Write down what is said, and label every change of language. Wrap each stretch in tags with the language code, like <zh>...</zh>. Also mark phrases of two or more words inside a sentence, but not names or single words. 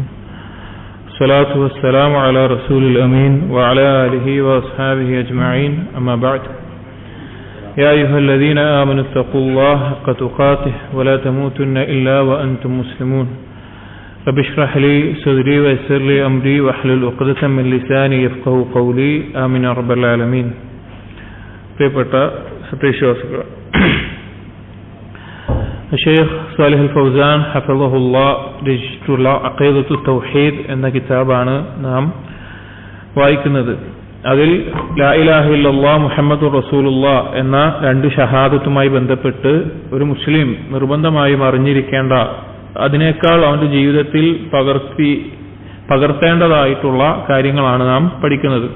<ar>الصلاة والسلام على رسول الأمين وعلى آله وأصحابه أجمعين. أما بعد. يا أيها الذين آمنوا اتقوا الله حق تقاته ولا تموتن إلا وأنتم مسلمون. رب اشرح لي صدري ويسر لي أمري واحلل عقدة من لساني يفقهوا قولي. آمين يا رب العالمين.</ar> <ml>പ്രിയപ്പെട്ട സത്യവിശ്വാസികൾ, ഷെയ്ഖ് സാലിഹ് അൽ ഫൗസാൻ ഹഫിളഹുല്ലാഹ് രചിച്ചിട്ടുള്ള അഖീദത്തു തൗഹീദ് എന്ന കിതാബാണ് നാം വായിക്കുന്നത്. അതിൽ</ml> <ar>لا إله إلا الله محمد رسول الله</ar> <ml>എന്ന രണ്ട് ഷഹാദത്തുമായി ബന്ധപ്പെട്ട് ഒരു മുസ്ലിം നിർബന്ധമായും അറിഞ്ഞിരിക്കേണ്ട, അതിനേക്കാൾ അവന്റെ ജീവിതത്തിൽ പകർത്തേണ്ടതായിട്ടുള്ള കാര്യങ്ങളാണ് നാം പഠിക്കുന്നത്.</ml>